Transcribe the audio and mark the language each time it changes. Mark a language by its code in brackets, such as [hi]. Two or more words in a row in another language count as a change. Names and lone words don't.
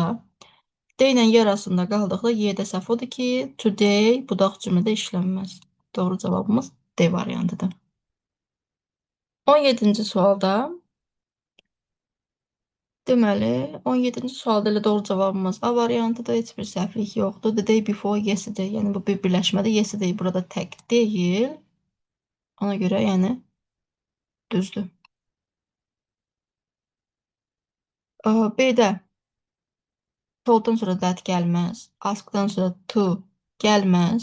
[az] D ilə Y arasında qaldıqda Y-də səhv odur ki, today budaq cümlədə işlənməz. Doğru cavabımız D variantıdır. 17-ci sualda deməli, 17-ci sualda elə doğru cavabımız A variantıdır, heç bir səhvlik yoxdur. [en] The day before yesterday, [az] yəni bu bir birləşmədir. Yesterday burada tək deyil. Ona görə yəni düzdür. B-də tolddan sonra that gəlməz. Askdan sonra to gəlməz.